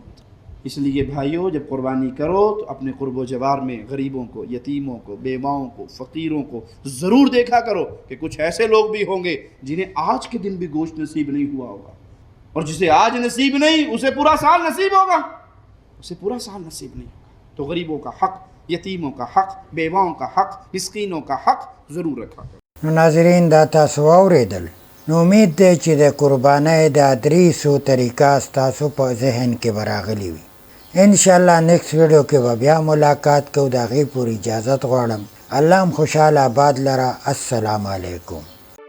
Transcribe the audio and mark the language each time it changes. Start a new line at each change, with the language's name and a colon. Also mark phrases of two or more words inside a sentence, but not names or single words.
Urdu: اس لیے بھائیوں، جب قربانی کرو تو اپنے قرب و جوار میں غریبوں کو، یتیموں کو، بیواؤں کو، فقیروں کو ضرور دیکھا کرو کہ کچھ ایسے لوگ بھی ہوں گے جنہیں آج کے دن بھی گوشت نصیب نہیں ہوا ہوگا، اور جسے آج نصیب نہیں اسے پورا سال نصیب ہوگا، اسے پورا سال نصیب نہیں ہوگا۔ تو غریبوں کا حق، یتیموں کا حق، بیواؤں کا حق، مسکینوں کا حق ضرور رکھا کرو۔
Pashto: ناظرین دا تاسو اوریدل، نو امید دی چې د قربانۍ دا 300 طریقه ستاسو په ذهن کې براغلی وي۔ انشاءاللہ
English: next video
Pashto: کې به بیا ملاقات کوو، د هغې پورې اجازت غواړم۔ الله هم خوشحاله آباد لره.
Arabic: السلام علیکم.